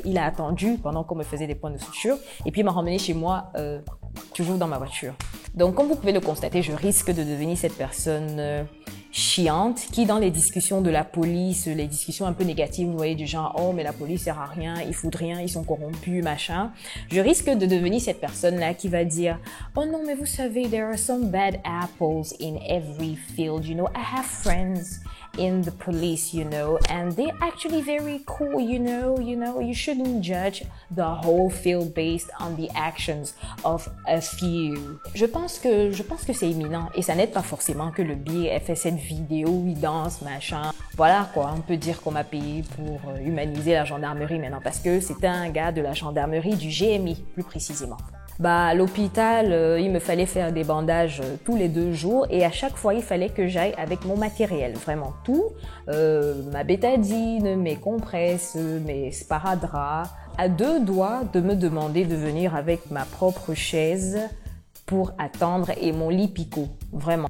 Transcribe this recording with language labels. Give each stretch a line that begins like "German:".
French: Il a attendu pendant qu'on me faisait des points de suture et puis il m'a ramené chez moi toujours dans ma voiture. Donc comme vous pouvez le constater, je risque de devenir cette personne chiante qui dans les discussions de la police, les discussions un peu négatives, vous voyez du genre « Oh mais la police sert à rien, ils foutent rien, ils sont corrompus, machin ». Je risque de devenir cette personne-là qui va dire « Oh non mais vous savez,
English: there are some bad apples in every field, you know, I have friends in the police, you know, and they're actually very cool, you know, you shouldn't judge the whole field based on the actions of a few ».
French: Je pense que c'est imminent et ça n'aide pas forcément que le biais ait fait cette vidéo où il danse, machin. Voilà quoi, on peut dire qu'on m'a payé pour humaniser la gendarmerie maintenant parce que c'était un gars de la gendarmerie du GMI, plus précisément. Bah, à l'hôpital, il me fallait faire des bandages tous les 2 jours et à chaque fois, il fallait que j'aille avec mon matériel, vraiment tout, ma bétadine, mes compresses, mes sparadraps, à 2 doigts de me demander de venir avec ma propre chaise pour attendre et mon lit picot, vraiment.